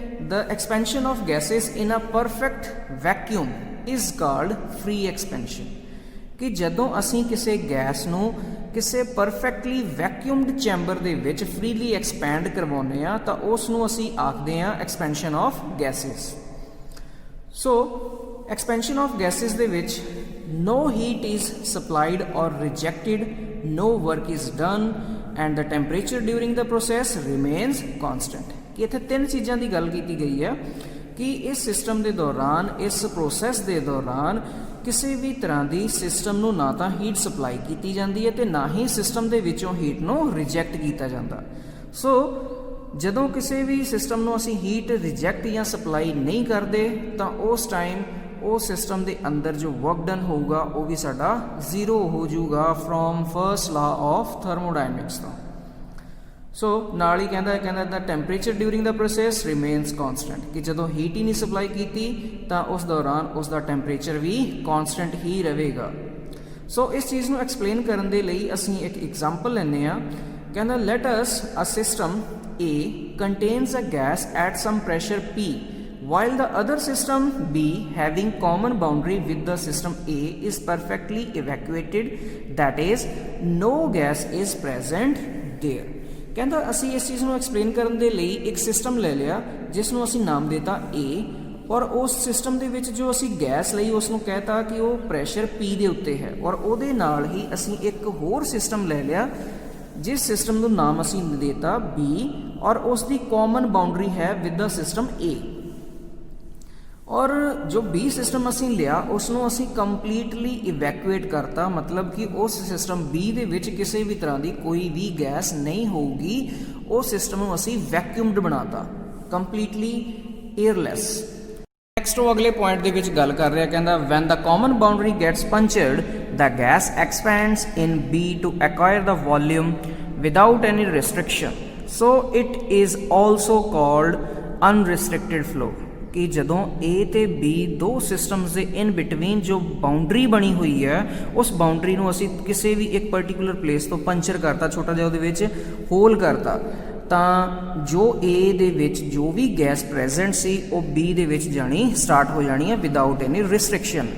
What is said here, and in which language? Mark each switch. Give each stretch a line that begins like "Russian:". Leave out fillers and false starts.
English: The expansion of gases in a perfect vacuum is called free expansion.
Punjabi: ਕਿ ਜਦੋਂ ਅਸੀਂ ਕਿਸੇ ਗੈਸ ਨੂੰ ਕਿਸੇ ਪਰਫੈਕਟਲੀ ਵੈਕਿਊਮਡ ਚੈਂਬਰ ਦੇ ਵਿੱਚ ਫ੍ਰੀਲੀ ਐਕਸਪੈਂਡ ਕਰਵਾਉਂਦੇ ਆ ਤਾਂ ਉਸ ਨੂੰ ਅਸੀਂ ਆਖਦੇ ਆ
English: Expansion of gases. So expansion of gases
Punjabi: ਦੇ ਵਿੱਚ
English: no heat is supplied or rejected, no work is done and the temperature during the process remains constant।
Punjabi: ਕਿ ਇੱਥੇ ਤਿੰਨ ਚੀਜ਼ਾਂ ਦੀ ਗੱਲ ਕੀਤੀ ਗਈ ਹੈ ਕਿ ਇਸ ਸਿਸਟਮ ਦੇ ਦੌਰਾਨ, ਇਸ ਪ੍ਰੋਸੈਸ ਦੇ ਦੌਰਾਨ ਕਿਸੇ ਵੀ ਤਰ੍ਹਾਂ ਦੀ ਸਿਸਟਮ ਨੂੰ ਨਾ ਤਾਂ ਹੀਟ ਸਪਲਾਈ ਕੀਤੀ ਜਾਂਦੀ ਹੈ ਤੇ ਨਾ ਹੀ ਸਿਸਟਮ ਦੇ ਵਿੱਚੋਂ ਹੀਟ ਨੂੰ ਰਿਜੈਕਟ ਕੀਤਾ ਜਾਂਦਾ। ਸੋ ਜਦੋਂ ਕਿਸੇ ਵੀ ਸਿਸਟਮ ਨੂੰ ਅਸੀਂ ਹੀਟ ਰਿਜੈਕਟ ਜਾਂ ਸਪਲਾਈ ਨਹੀਂ ਕਰਦੇ ਤਾਂ ਉਸ ਟਾਈਮ ਉਹ ਸਿਸਟਮ ਦੇ ਅੰਦਰ ਜੋ ਵਰਕ ਡਨ ਹੋਊਗਾ ਉਹ ਵੀ ਸਾਡਾ ਜ਼ੀਰੋ ਹੋ ਜਾਊਗਾ
English: from first law of thermodynamics
Punjabi: ਤੋਂ। ਸੋ ਨਾਲ ਹੀ ਕਹਿੰਦਾ
English: The temperature during the process remains constant.
Punjabi: ਕਿ ਜਦੋਂ ਹੀਟ ਹੀ ਨਹੀਂ ਸਪਲਾਈ ਕੀਤੀ ਤਾਂ ਉਸ ਦੌਰਾਨ ਉਸ ਦਾ ਟੈਂਪਰੇਚਰ ਵੀ ਕੌਨਸਟੈਂਟ ਹੀ ਰਹੇਗਾ। ਸੋ ਇਸ ਚੀਜ਼ ਨੂੰ ਐਕਸਪਲੇਨ ਕਰਨ ਦੇ ਲਈ ਅਸੀਂ ਇੱਕ ਐਗਜ਼ਾਮਪਲ ਲੈਂਦੇ ਹਾਂ। ਕਹਿੰਦਾ
English: Let us a system A contains a gas at some pressure P while the other system B having common boundary with the system A is perfectly evacuated, that is no gas is present there।
Punjabi: ਕਹਿੰਦਾ ਅਸੀਂ ਇਸ ਚੀਜ਼ ਨੂੰ explain ਕਰਨ ਦੇ ਲਈ ਇੱਕ system ਲੈ ਲਿਆ ਜਿਸ ਨੂੰ ਅਸੀਂ ਨਾਮ ਦਿੱਤਾ A, ਔਰ ਉਸ ਸਿਸਟਮ ਦੇ ਵਿੱਚ ਜੋ ਅਸੀਂ ਗੈਸ ਲਈ ਉਸ ਨੂੰ ਕਹਿਤਾ ਕਿ ਉਹ ਪ੍ਰੈਸ਼ਰ P ਦੇ ਉੱਤੇ ਹੈ, ਔਰ ਉਹਦੇ ਨਾਲ ਹੀ ਅਸੀਂ ਇੱਕ ਹੋਰ ਸਿਸਟਮ ਲੈ ਲਿਆ ਜਿਸ ਸਿਸਟਮ ਨੂੰ ਨਾਮ ਅਸੀਂ ਦਿੱਤਾ B, ਔਰ ਉਸ ਦੀ ਕਾਮਨ ਬਾਉਂਡਰੀ ਹੈ
English: With the system A।
Punjabi: ਔਰ ਜੋ B ਸਿਸਟਮ ਅਸੀਂ ਲਿਆ ਉਸ ਨੂੰ ਅਸੀਂ ਕੰਪਲੀਟਲੀ ਇਵੈਕੂਏਟ ਕਰਤਾ, ਮਤਲਬ ਕਿ ਉਸ ਸਿਸਟਮ B ਦੇ ਵਿੱਚ ਕਿਸੇ ਵੀ ਤਰ੍ਹਾਂ ਦੀ ਕੋਈ ਵੀ ਗੈਸ ਨਹੀਂ ਹੋਊਗੀ। ਉਹ ਸਿਸਟਮ ਨੂੰ ਅਸੀਂ ਵੈਕਿਊਮਡ ਬਣਾਤਾ, ਕੰਪਲੀਟਲੀ ਏਅਰਲੈਸ। ਨੈਕਸਟ ਉਹ ਅਗਲੇ ਪੁਆਇੰਟ ਦੇ ਵਿੱਚ ਗੱਲ ਕਰ ਰਿਹਾ, ਕਹਿੰਦਾ
English: When the common boundary gets punctured the gas expands in B to acquire the volume without any restriction, so it is also called unrestricted flow।
Punjabi: ਕਿ ਜਦੋਂ A ਤੇ B ਦੋ ਸਿਸਟਮਸ ਦੇ ਇਨ ਬਿਟਵੀਨ ਜੋ ਬਾਉਂਡਰੀ ਬਣੀ ਹੋਈ ਹੈ ਉਸ ਬਾਉਂਡਰੀ ਨੂੰ ਅਸੀਂ ਕਿਸੇ ਵੀ ਇੱਕ ਪਰਟੀਕੂਲਰ ਪਲੇਸ ਤੋਂ ਪੰਚਰ ਕਰਤਾ, ਛੋਟਾ ਜਿਹਾ ਉਹਦੇ ਵਿੱਚ ਹੋਲ ਕਰਤਾ, ਤਾਂ ਜੋ A ਦੇ ਵਿੱਚ ਜੋ ਵੀ ਗੈਸ ਪ੍ਰੈਜ਼ੈਂਟ ਸੀ ਉਹ B ਦੇ ਵਿੱਚ ਜਾਣੀ ਸਟਾਰਟ ਹੋ ਜਾਣੀ ਹੈ
English: Without any restriction.